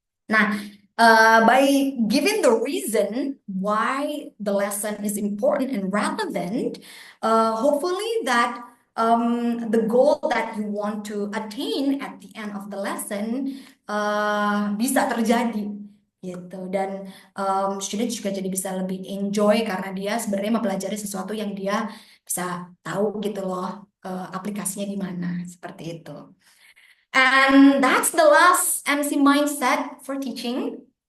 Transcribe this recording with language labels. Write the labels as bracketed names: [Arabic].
[English] Nah, by giving the reason why the lesson is important and relevant, hopefully that the goal that you want to attain at the end of the lesson [Indonesian] bisa terjadi gitu. Dan student juga jadi bisa lebih enjoy karena dia sebenarnya mempelajari sesuatu yang dia bisa tahu gitu loh aplikasinya di mana seperti itu. [English] And that's the last MC mindset for teaching.